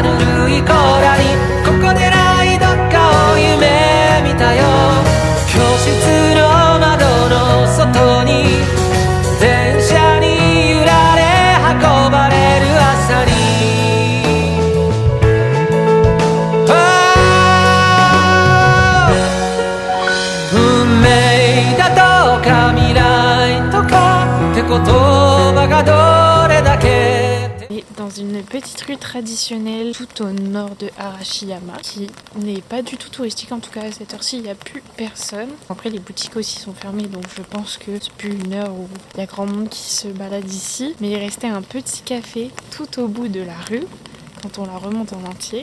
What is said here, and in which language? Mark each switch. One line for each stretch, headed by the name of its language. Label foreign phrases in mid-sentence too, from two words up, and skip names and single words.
Japanese: ぬるいコーラにここでないどっかを夢見たよ教室の窓の外に電車に揺られ運ばれる朝に運命だとか未来とかって言葉がどれだけ
French: Dans une petite rue traditionnelle tout au nord de Arashiyama qui n'est pas du tout touristique, en tout cas à cette heure-ci il n'y a plus personne. Après les boutiques aussi sont fermées donc je pense que c'est plus une heure où il y a grand monde qui se balade ici. Mais il restait un petit café tout au bout de la rue quand on la remonte en entier.